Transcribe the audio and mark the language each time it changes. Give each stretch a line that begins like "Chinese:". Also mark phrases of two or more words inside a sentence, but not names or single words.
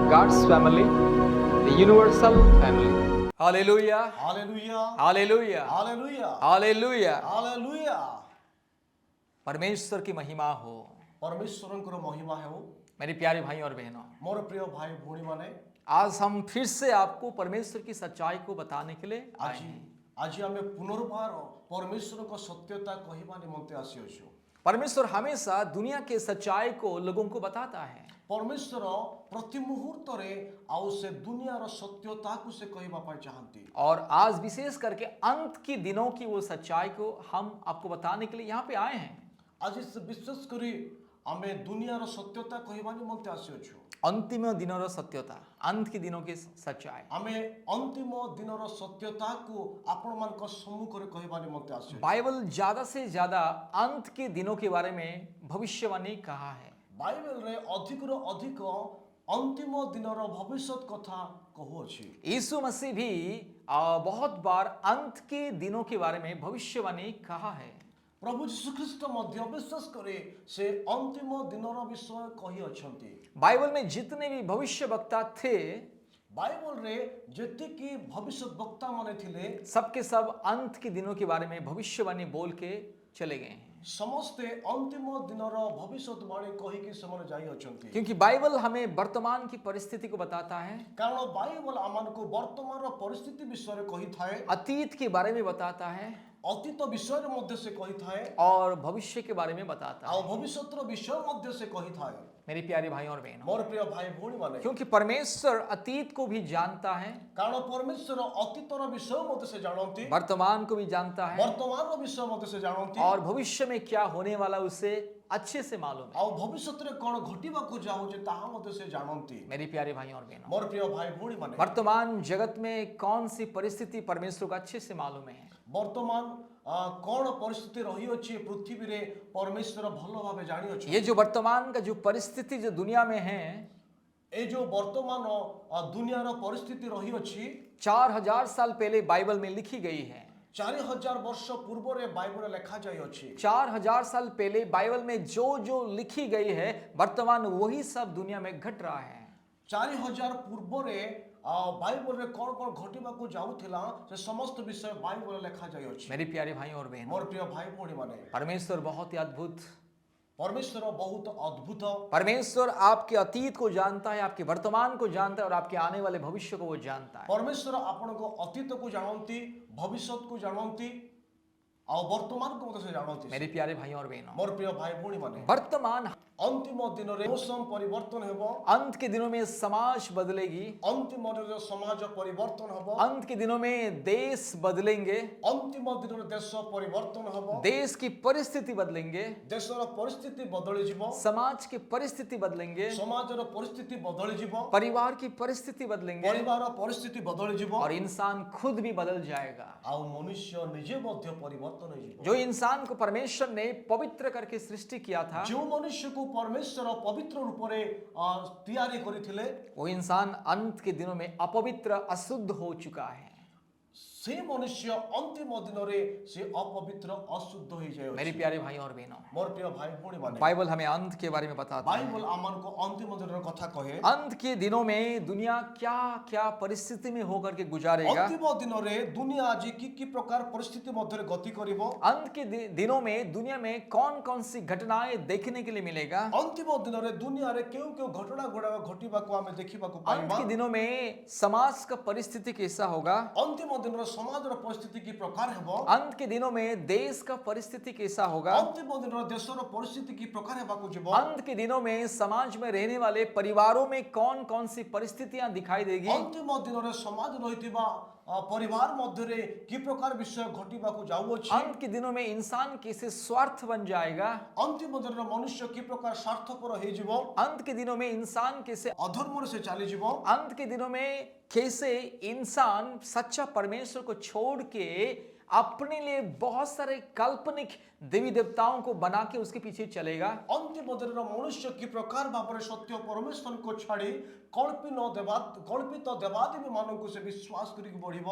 English: God's family, the universal family. Hallelujah. Hallelujah. Hallelujah. Hallelujah. Hallelujah. Hallelujah.
Hindi: परमेश्वर की महिमा हो।
Odia: ପରମେଶ୍ୱରଙ୍କର ମହିମା ହେଉ।
Hindi: मेरे प्यारे भाई और बहनों,
Odia: ମୋର ପ୍ରିୟ ଭାଇ ଭଉଣୀମାନେ,
Hindi: आज हम फिर से आपको परमेश्वर की सच्चाई को बताने के लिए आए
Odia: ଆଜି
Hindi: हैं।
Odia: ଆଜି ଆମେ ପୁନର୍ବାର ପରମେଶ୍ୱରଙ୍କ ସତ୍ୟତା କହିବା ନିମନ୍ତେ ଆସିଅଛୁ।
Hindi: परमेश्वर हमेशा दुनिया के सच्चाई को लोगों को बताता है।
Odia: ପରମେଶ୍ୱର ପ୍ରତି ମୁହୂର୍ତ୍ତରେ ଆଉ ସେ ଦୁନିଆର ସତ୍ୟତାକୁ ସେ କହିବା ପାଇଁ ଚାହାନ୍ତି।
Hindi: और आज विशेष करके अंत की दिनों की वो सच्चाई को हम आपको बताने के लिए यहाँ पे आए हैं।
Odia: ଆଜି ସେ ବିଶେଷ କରି ଆମେ ଦୁନିଆର ସତ୍ୟତା କହିବା ନିମନ୍ତେ ଆସିଅଛୁ।
Hindi: अंतिम दिनों ର सत्यता, अंत के दिनों की सच्चाई।
Odia: ଆମେ ଅନ୍ତିମ ଦିନର ସତ୍ୟତାକୁ ଆପଣମାନଙ୍କ ସମ୍ମୁଖରେ କହିବା ନିମନ୍ତେ ଆସିଅଛୁ।
Hindi: बाइबल ज्यादा से ज्यादा अंत के दिनों के बारे में भविष्यवाणी कहा है।
Odia: ବାଇବେଲରେ ଅଧିକରୁ ଅଧିକ ଅନ୍ତିମ ଦିନର ଭବିଷ୍ୟତ କଥା କହୁଅଛି।
Hindi: यीशु मसीह भी बहुत बार अंत के दिनों के बारे में भविष्यवाणी कहा है।
Odia: ପ୍ରଭୁ ଯୀଶୁଖ୍ରୀଷ୍ଟ ମଧ୍ୟ ବିଶେଷ କରି ସେ ଅନ୍ତିମ ଦିନର ବିଷୟ କହିଅଛନ୍ତି।
Hindi: बाइबल में जितने भी भविष्य वक्ता थे,
Odia: ବାଇବଲରେ ଯେତିକି ଭବିଷ୍ୟତ ବକ୍ତା ମାନେ ଥିଲେ
Hindi: सबके सब अंत के दिनों के बारे में भविष्यवाणी बोल के चले गए हैं।
Odia: ସମସ୍ତେ ଅନ୍ତିମ ଦିନର ଭବିଷ୍ୟତବାଣୀ କହିକି ସେମାନେ ଯାଇଅଛନ୍ତି।
Hindi: क्योंकि बाइबल हमें वर्तमान की परिस्थिति को बताता है,
Odia: କାରଣ ବାଇବଲ ଆମମାନଙ୍କୁ ବର୍ତ୍ତମାନର ପରିସ୍ଥିତି ବିଷୟରେ କହିଥାଏ,
Hindi: अतीत के बारे में बताता है
Odia: ଅତୀତ ବିଷୟରେ ମଧ୍ୟ ସେ କହିଥାଏ
Hindi: और भविष्य के बारे में बताता
Odia: ଆଉ
Hindi: है।
Odia: ଭବିଷ୍ୟତର ବିଷୟ ମଧ୍ୟ ସେ କହିଥାଏ।
Hindi: मेरे प्यारे भाई और बहनों,
Odia: ମୋର ପ୍ରିୟ ଭାଇ ଭଉଣୀମାନେ,
Hindi: क्योंकि परमेश्वर अतीत को भी जानता है,
Odia: କାରଣ ପରମେଶ୍ୱର ଅତୀତର ବିଷୟ ମଧ୍ୟ ସେ ଜାଣନ୍ତି,
Hindi: वर्तमान को भी जानता है
Odia: ବର୍ତ୍ତମାନର ବିଷୟ ମଧ୍ୟ ସେ ଜାଣନ୍ତି
Hindi: और भविष्य में क्या होने वाला उसे अच्छे से मालूम है।
Odia: ଆଉ ଭବିଷ୍ୟତରେ କ'ଣ ଘଟିବାକୁ ଯାଉଛି ତାହା ମଧ୍ୟ ସେ ଜାଣନ୍ତି।
Hindi: मेरे प्यारे भाई और बहनों,
Odia: ମୋର ପ୍ରିୟ ଭାଇ ଭଉଣୀମାନେ,
Hindi: वर्तमान जगत में कौन सी परिस्थिति परमेश्वर को अच्छे से मालूम है।
Odia: ବର୍ତ୍ତମାନ କ'ଣ ପରିସ୍ଥିତି ରହିଅଛି ପୃଥିବୀରେ ପରମେଶ୍ୱର ଭଲ ଭାବେ ଜାଣିଅଛନ୍ତି।
Hindi: ये जो वर्तमान का जो परिस्थिति जो दुनिया में है,
Odia: ଏ ଯୋଉ ବର୍ତ୍ତମାନ ଦୁନିଆର ପରିସ୍ଥିତି ରହିଅଛି
Hindi: 4000 साल पहले बाइबल में लिखी गई है।
Odia: 4000 ବର୍ଷ ପୂର୍ବରେ ବାଇବଲରେ ଲେଖାଯାଇଅଛି।
Hindi: 4000 साल पहले बाइबल में जो जो लिखी गई है, वर्तमान वही सब दुनिया में घट रहा है।
Odia: 4000 ପୂର୍ବରେ ବାଇବଲରେ କ'ଣ କ'ଣ ଘଟିବାକୁ ଯାଉଥିଲା ସେ ସମସ୍ତ ବିଷୟ ବାଇବଲରେ ଲେଖାଯାଇଅଛି।
Hindi: मेरे प्यारे भाई और बहनों,
Odia: ମୋର ପ୍ରିୟ ଭାଇ ଭଉଣୀମାନେ,
Hindi: परमेश्वर बहुत ही अद्भुत,
Odia: ପରମେଶ୍ୱର ବହୁତ ଅଦ୍ଭୁତ।
Hindi: परमेश्वर आपके अतीत को जानता है, आपके वर्तमान को जानता है और आपके आने वाले भविष्य को वो जानता है।
Odia: ପରମେଶ୍ୱର ଆପଣଙ୍କ ଅତୀତକୁ ଜାଣନ୍ତି, ଭବିଷ୍ୟତକୁ ଜାଣନ୍ତି ଆଉ ବର୍ତ୍ତମାନକୁ ମଧ୍ୟ ସେ ଜାଣନ୍ତି।
Hindi: मेरे प्यारे भाई और बहनों,
Odia: ମୋର ପ୍ରିୟ ଭାଇ ଭଉଣୀମାନେ,
Hindi: वर्तमान
Odia: ଅନ୍ତିମ ଦିନରେ ମୌସମ ପରିବର୍ତ୍ତନ ହେବ,
Hindi: अंत के दिनों में समाज बदलेगी,
Odia: ଅନ୍ତିମ ଦିନରେ ସମାଜ ପରିବର୍ତ୍ତନ ହେବ,
Hindi: अंत के दिनों में देश बदलेंगे,
Odia: ଅନ୍ତିମ ଦିନରେ ଦେଶ ପରିବର୍ତ୍ତନ ହେବ,
Hindi: देश की परिस्थिति बदलेंगे,
Odia: ଦେଶର ପରିସ୍ଥିତି ବଦଳିଯିବ,
Hindi: समाज की परिस्थिति बदलेंगे,
Odia: ସମାଜର ପରିସ୍ଥିତି ବଦଳିଯିବ,
Hindi: परिवार की परिस्थिति बदलेंगे
Odia: ପରିବାର ପରିସ୍ଥିତି ବଦଳିଯିବ
Hindi: और इंसान खुद भी बदल जाएगा।
Odia: ଆଉ ମନୁଷ୍ୟ ନିଜେ ମଧ୍ୟ ପରିବର୍ତ୍ତନ ହେଇଯିବ।
Hindi: जो इंसान को परमेश्वर ने पवित्र करके सृष्टि किया था,
Odia: ଯେଉଁ ମନୁଷ୍ୟକୁ ପରମେଶ୍ୱର ପବିତ୍ର ରୂପରେ ତିଆରି କରିଥିଲେ
Hindi: वो इंसान अंत के दिनों में अपवित्र अशुद्ध हो चुका है।
Odia: ସେ ମନୁଷ୍ୟ ଅନ୍ତିମ ଦିନରେ ସେ ଅପବିତ୍ର ଅଶୁଦ୍ଧ ହେଇଯାଉଛି।
Hindi: मेरे प्यारे भाई और बहनों,
Odia: ମୋର ପ୍ରିୟ ଭାଇ ଭଉଣୀମାନେ,
Hindi: बाइबल हमें अंत के बारे में बताता है।
Odia: ବାଇବଲ ଆମମାନଙ୍କୁ ଅନ୍ତିମ ଦିନର କଥା କହେ।
Hindi: अंत के दिनों में दुनिया क्या क्या परिस्थिति में होकर के गुजारेगा।
Odia: ଅନ୍ତିମ ଦିନରେ ଦୁନିଆ ଆଜି କି ପ୍ରକାର ପରିସ୍ଥିତି ମଧ୍ୟରେ ଗତି କରିବ।
Hindi: अंत के दिनों में दुनिया में कौन कौन सी घटनाएं देखने के लिए मिलेगा।
Odia: ଅନ୍ତିମ ଦିନରେ ଦୁନିଆରେ କେଉଁ କେଉଁ ଘଟଣା ଗୁଡ଼ାକ ଘଟିବାକୁ ଆମେ ଦେଖିବାକୁ
Hindi: अंत
Odia: ପାଇବା।
Hindi: के दिनों में समाज का परिस्थिति कैसा होगा।
Odia: ଅନ୍ତିମ ଦିନର ସମାଜର ପରିସ୍ଥିତି କି ପ୍ରକାର ହେବ।
Hindi: अंत के दिनों में देश का परिस्थिति कैसा होगा।
Odia: ଅନ୍ତିମ ଦିନର ଦେଶର ପରିସ୍ଥିତି କି ପ୍ରକାର ହେବାକୁ ଯିବ।
Hindi: अंत के दिनों में समाज में रहने वाले परिवारों में कौन कौन सी परिस्थितियां दिखाई देगी।
Odia: ଅନ୍ତିମ ଦିନରେ ସମାଜ ରହିଥିବା ପରିବାର ମଧ୍ୟରେ କି ପ୍ରକାର ବିଷୟ ଘଟିବାକୁ ଯାଉଅଛି।
Hindi: अंत के दिनों में इंसान कैसे स्वार्थ बन जाएगा।
Odia: ଅନ୍ତିମ ଦିନରେ ମନୁଷ୍ୟ କି ପ୍ରକାର ସ୍ୱାର୍ଥପର ହେଇଯିବ।
Hindi: अंत के दिनों में इंसान कैसे,
Odia: ଅଧର୍ମରେ ସେ ଚାଲିଯିବ।
Hindi: अंत के दिनों में कैसे इंसान सच्चा परमेश्वर को छोड़ के अपने लिए बहुत सारे काल्पनिक देवी देवताओं को बना के उसके पीछे चलेगा,
Odia: ଅନ୍ତିମ ଦିନର ମନୁଷ୍ୟ କି ପ୍ରକାର ଭାବ ସତ୍ୟ ପରମେଶ୍ୱର କୁ ଛାଡ଼ି କଳ୍ପିତ ଦେବାଦେବୀ ମାନଙ୍କ ସେ ବିଶ୍ୱାସ କରିକେ ବଢ଼ିବ।